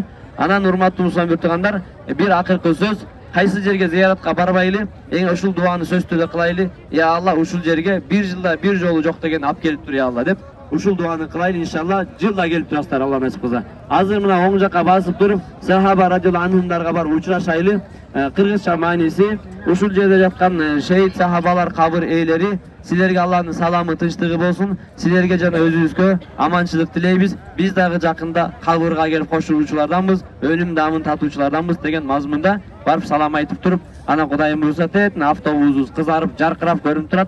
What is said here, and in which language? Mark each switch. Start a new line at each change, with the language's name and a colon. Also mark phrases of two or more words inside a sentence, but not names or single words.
Kyrgyz: Анан урматтуу мусулман туугандар, бир акыркы сөз, кайсы жерге зыяратка барбайлы, эң ушул дуаны сөзтүдө кылайлы.
Arabic: يا الله,
Kyrgyz: ушул жерге бир жылда бир жолу жок деген алып келип тур,
Arabic: يا الله
Kyrgyz: деп. Ушул дуаны кылайлы, иншалла жылда келип турасыздар, Алла насип кылса. Азыр мына оң жакка басып туруп, сахаба
Arabic: رضي الله عنهمдарга
Kyrgyz: барып учурашайлы. Кыргызча маниси ушул жерде жаткан шейит сахабалар кабир ээлери силерге Алланын саламы тынчтыгы болсун. Силерге жана өзүбүзгө аманчылык тилейбиз. Биз дагы жакында кабырга келип кошулуучуларданбыз, өлүм дамын татуучуларданбыз деген мазмунда барып салам айтып туруп, ана Кудайым уруксат этин автобусубуз кызарып, жаркырап көрүнүп турат.